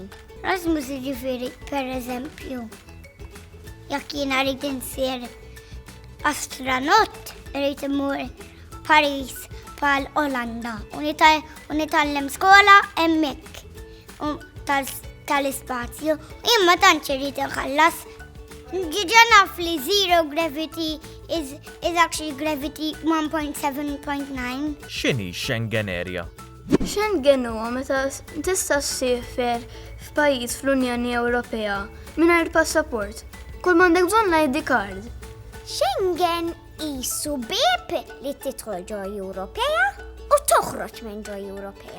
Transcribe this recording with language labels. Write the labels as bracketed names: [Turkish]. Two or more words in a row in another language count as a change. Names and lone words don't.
[Maltese] Erasmus jiġifieri pereżempju. Jekk jiena rrid insir astronot, rrid imur Paris pal Olanda u nitgħallem skola hemmhekk tal-ispazju. Imma tant irrid inħallas. Ġiġa naf li [English] zero gravity is actually gravity 1.7.9. [Maltese] X'inhi Schengen Area? Schengen huwa meta tista' ssiefer f'pajjiż fl-Unjoni Ewropea mingħajr passaport. Kull m'għandek bżonn [English] ID card. [Maltese] Schengen qisu bieb li tidħol ġo Ewropea u toħroġ minn ġo Ewropea.